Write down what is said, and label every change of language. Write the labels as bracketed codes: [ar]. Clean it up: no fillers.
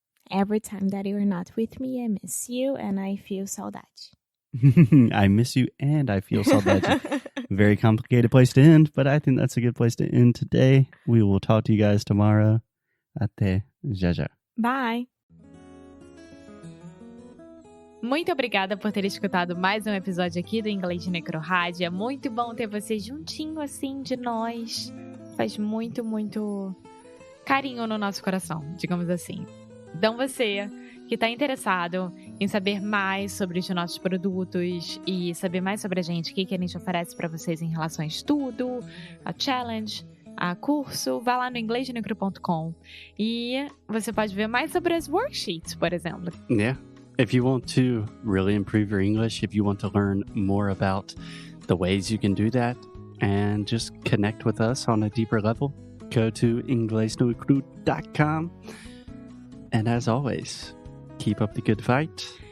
[en] Every time that you're not with me, I miss you and I feel saudade. I miss you and I feel saudade. Very complicated place to end, but I think that's a good place to end today. We will talk to you guys tomorrow. [pt] Até já já. [en] Bye. [pt] Muito obrigada por ter escutado mais um episódio aqui do Inglês de Necrorádio. É muito bom ter você juntinho assim de nós. Faz muito, muito carinho no nosso coração, digamos assim. Então você que está interessado em saber mais sobre os nossos produtos e saber mais sobre a gente, o que a gente oferece para vocês em relação a estudo, a challenge, a curso, vá lá no inglesdenecro.com e você pode ver mais sobre as worksheets, por exemplo. Yeah. [en] If you want to really improve your English, if you want to learn more about the ways you can do that and just connect with us on a deeper level, go to inglesdenecro.com. And as always, keep up the good fight.